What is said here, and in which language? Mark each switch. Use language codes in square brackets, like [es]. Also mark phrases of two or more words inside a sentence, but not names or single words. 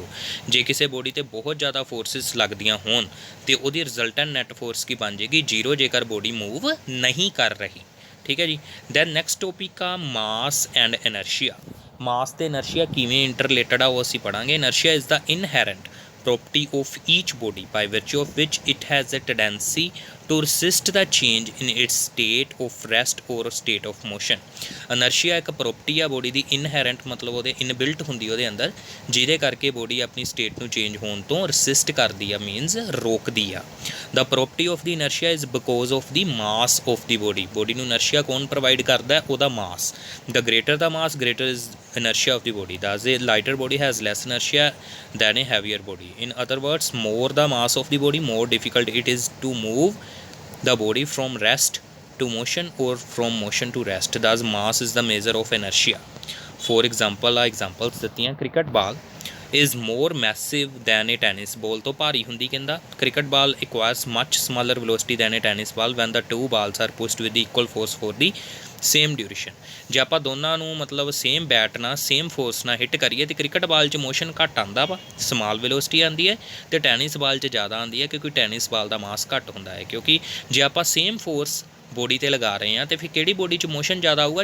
[pa] ਜੇ ਕਿਸੇ ਬੋਡੀ 'ਤੇ ਬਹੁਤ ਜ਼ਿਆਦਾ ਫੋਰਸਿਸ ਲੱਗਦੀਆਂ ਹੋਣ ਤੇ ਉਹਦੀ [en] resultant net force [pa] ਕੀ ਬਣ ਜਾਏਗੀ? ਜ਼ੀਰੋ, ਜੇਕਰ ਬੋਡੀ ਮੂਵ ਨਹੀਂ ਕਰ ਰਹੀ। ਠੀਕ ਹੈ ਜੀ। [en] then next topic ਆ mass and inertia. [pa] ਮਾਸ ਤੇ ਇਨਰਸ਼ੀਆ ਕਿਵੇਂ ਇੰਟਰਲੇਟਡ ਆ ਉਹ ਅਸੀਂ ਪੜ੍ਹਾਂਗੇ। [en] inertia is the inherent property of each body by virtue of which it has a tendency to resist the change in its state of rest or state of motion। [pa] ਇਨਰਸ਼ੀਆ ਇੱਕ ਪ੍ਰੋਪਰਟੀ ਆ ਬੋਡੀ ਦੀ, ਇਨਹੈਰੈਂਟ ਮਤਲਬ ਉਹਦੇ ਇਨਬਿਲਟ ਹੁੰਦੀ ਉਹਦੇ ਅੰਦਰ, ਜਿਹਦੇ ਕਰਕੇ ਬੋਡੀ ਆਪਣੀ ਸਟੇਟ ਨੂੰ ਚੇਂਜ ਹੋਣ ਤੋਂ ਰਸਿਸਟ ਕਰਦੀ ਆ, ਮੀਨਸ ਰੋਕਦੀ ਆ। [en] the property of the inertia is because of the mass of the body. [pa] ਬੋਡੀ ਨੂੰ ਇਨਰਸ਼ੀਆ ਕੌਣ ਪ੍ਰੋਵਾਈਡ ਕਰਦਾ? ਉਹਦਾ ਮਾਸ। [en] the greater the mass, greater is inertia of the body, thus a lighter body has less inertia than a heavier body। in other words, more the mass of the body, more difficult it is to move the body from rest to motion or from motion to rest, thus mass is the measure of inertia। for example, examples ਦਿੱਤੀਆਂ। cricket ball is more massive than a tennis ball। [pa] ਤੋਂ ਭਾਰੀ ਹੁੰਦੀ ਕਹਿੰਦਾ। [en] cricket ball acquires much smaller velocity than a tennis ball when the two balls are pushed with equal force for the same duration. [pa] ਜੇ ਆਪਾਂ ਦੋਨਾਂ ਨੂੰ ਮਤਲਬ [en] same bat [pa] ਨਾਲ [en] same force [pa] ਨਾਲ ਹਿੱਟ ਕਰੀਏ ਤਾਂ [en] cricket ball [pa] 'ਚ ਮੋਸ਼ਨ ਘੱਟ ਆਉਂਦਾ ਵਾ, [en] small velocity [pa] ਆਉਂਦੀ ਹੈ, ਅਤੇ [en] tennis ball [pa] 'ਚ ਜ਼ਿਆਦਾ ਆਉਂਦੀ ਹੈ, ਕਿਉਂਕਿ [en] tennis ball [pa] ਦਾ ਮਾਸ ਘੱਟ ਹੁੰਦਾ ਹੈ। ਕਿਉਂਕਿ ਜੇ ਆਪਾਂ [en] same force body [pa] 'ਤੇ ਲਗਾ ਰਹੇ ਹਾਂ ਤਾਂ ਫਿਰ ਕਿਹੜੀ ਬੋਡੀ 'ਚ ਮੋਸ਼ਨ ਜ਼ਿਆਦਾ ਆਊਗਾ?